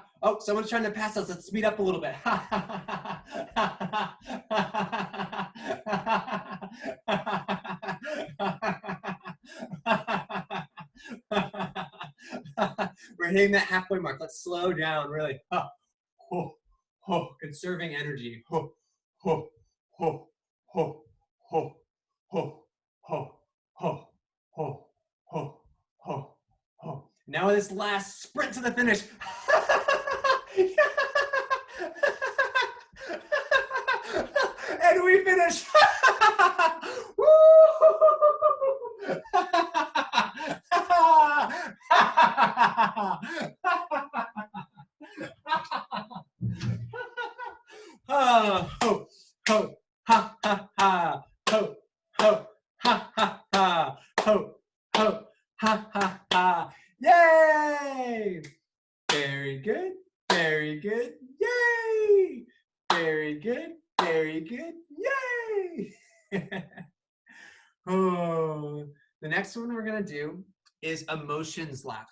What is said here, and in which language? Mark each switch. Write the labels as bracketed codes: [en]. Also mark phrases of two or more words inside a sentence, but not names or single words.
[en] Oh, someone's trying to pass us. Let's speed up a little bit. We're hitting that halfway mark. Let's slow down, really. Ho, ho, conserving energy. Ho, ho, ho, ho, ho, ho, ho, ho, ho, ho, ho, ho. Now this last sprint to the finish. And we finish. Ho, ho, ha, ha, ha. Ho, ho, ha, ha, ha. Ho, ho, ha, ha, ha. Yay! Very good, very good. Yay! Very good, very good. Yay! Oh, the next one we're going to do is emotions laugh.